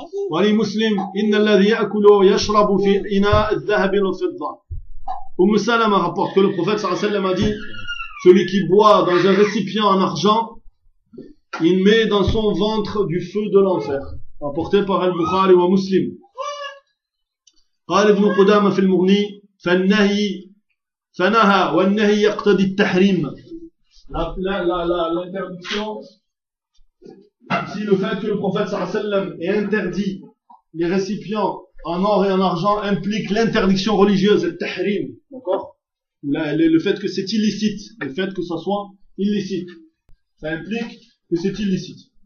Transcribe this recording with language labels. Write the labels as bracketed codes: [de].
[ar] ولي مسلم إن الذي يأكل ويشرب في إناء الذهب والفضة أم سلمة [fr] rapporte que le prophète صلى الله عليه وسلم a dit celui qui boit dans un récipient en argent il met dans son ventre du feu de l'enfer rapporté par البخاري ومسلم. [ar] قال ابن قدامة في المغني فالنهي فنهى والنهي يقتضي التحريم. [fr] L'interdiction, si le fait que le prophète sallallahu alayhi wa sallam ait interdit les récipients en or et en argent implique l'interdiction religieuse, le tahrim, d'accord? Le fait que c'est illicite, le fait que ça soit illicite, ça implique que c'est illicite.